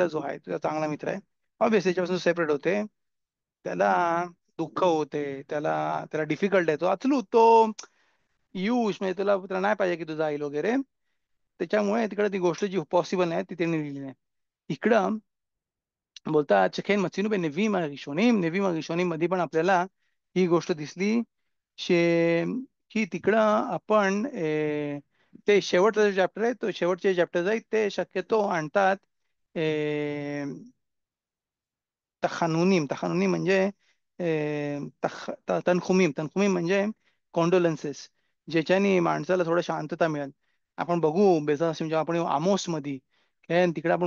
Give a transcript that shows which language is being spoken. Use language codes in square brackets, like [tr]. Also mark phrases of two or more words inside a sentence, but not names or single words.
[mr] जो आहे तुझा चांगला मित्र आहे ऑब्विसली त्याच्यापासून सेपरेट होते त्याला दुःख होते त्याला त्याला डिफिकल्ट आहे तो अचलू तो म्हणजे तुला नाही पाहिजे की तू जाईल वगैरे त्याच्यामुळे तिकडे ती गोष्ट जी पॉसिबल नाही ती त्यांनी लिहिली नाही इकडं बोलतात [he] שכן מצינו בנביאים הראשונים [mr] मध्ये पण आपल्याला ही गोष्ट दिसली शे की तिकडं आपण ते शेवटचं चॅप्टर आहे तो शेवटचे चॅप्टर आहेत ते शक्यतो आणतात तखानुनीम म्हणजे तनखुमीम म्हणजे कॉन्डोलन्सेस ज्याच्याने माणसाला थोडं शांतता मिळेल आपण बघू बेजा जेव्हा आपण आमोस मध्ये तिकडे आपण